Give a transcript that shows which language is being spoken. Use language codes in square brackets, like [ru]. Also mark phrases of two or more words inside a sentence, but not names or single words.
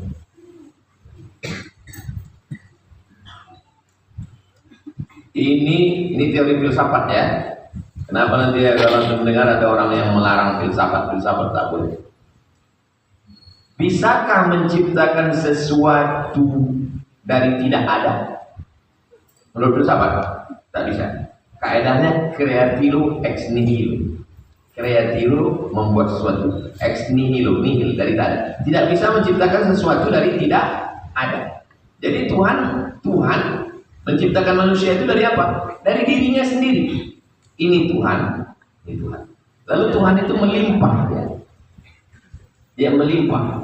[id] Ini teori filsafat ya. Kenapa nanti kalau mendengar ada orang yang melarang filsafat tak boleh. Bisakah menciptakan sesuatu dari tidak ada? Menurut filsafat, tak bisa. Kaedahnya [la] creatio ex nihilo. [id] Creatio membuat sesuatu, [la] ex nihilo, [id] nihil dari tak ada. Tidak bisa menciptakan sesuatu dari tidak ada. Jadi Tuhan menciptakan manusia itu dari apa? Dari dirinya sendiri. Ini Tuhan. Lalu Tuhan itu melimpah ya. Dia melimpah.